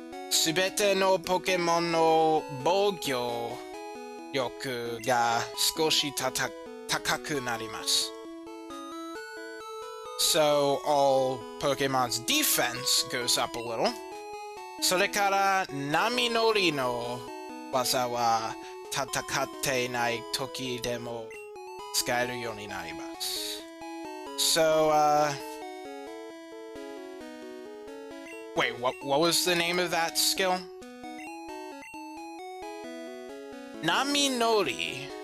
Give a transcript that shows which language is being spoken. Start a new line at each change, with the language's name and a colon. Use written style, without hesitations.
Japanese: すべてのポケモンの防御力が少し高くなります。
English: So all Pokemon's defense goes up a little.
Japanese: それから波乗りの技は戦っていない時でも使えるようになります。So,
English: Wait, what was the name of that skill?
Japanese: Naminori.